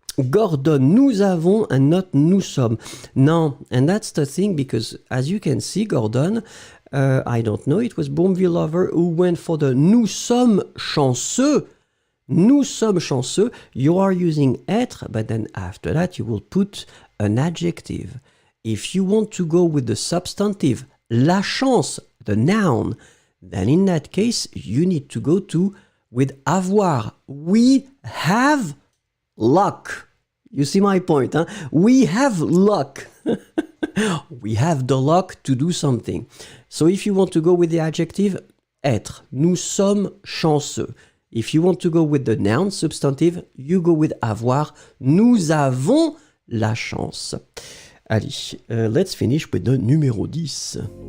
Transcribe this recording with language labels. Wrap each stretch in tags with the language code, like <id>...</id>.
<fr>Gordon, nous avons</fr> <en>and not</en> <fr>nous sommes.</fr> <en>No, and that's the thing, because as you can see, Gordon, I don't know, it was Boomville Lover who went for the nous sommes chanceux.</en> <fr>Nous sommes chanceux.</fr> <en>You are using être, but then after that you will put an adjective. If you want to go with the substantive, la chance, the noun, then in that case, you need to go with avoir. We have luck. You see my point, huh? We have luck. We have the luck to do something. So if you want to go with the adjective, être.</en> <fr>Nous sommes chanceux.</fr> <en>If you want to go with the noun, substantive, you go with avoir.</en> <fr>Nous avons la chance.</fr> <en>Allez, let's finish with the numéro 10.</en>